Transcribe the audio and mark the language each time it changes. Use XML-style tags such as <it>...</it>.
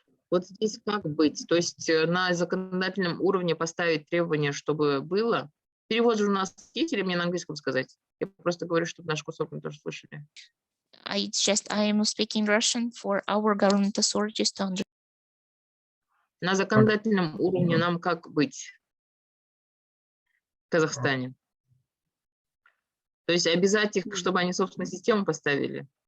<ru>Вот здесь как быть? То есть на законодательном уровне поставить требования, чтобы было. Перевод же у нас есть, или мне на английском сказать? Я просто говорю, чтобы наш кусок мы тоже слышали.</ru> <en>I am speaking Russian for our government authorities to understand.</en> <ru>На законодательном уровне нам как быть в Казахстане? То есть обязать их, чтобы они собственную систему поставили?</ru>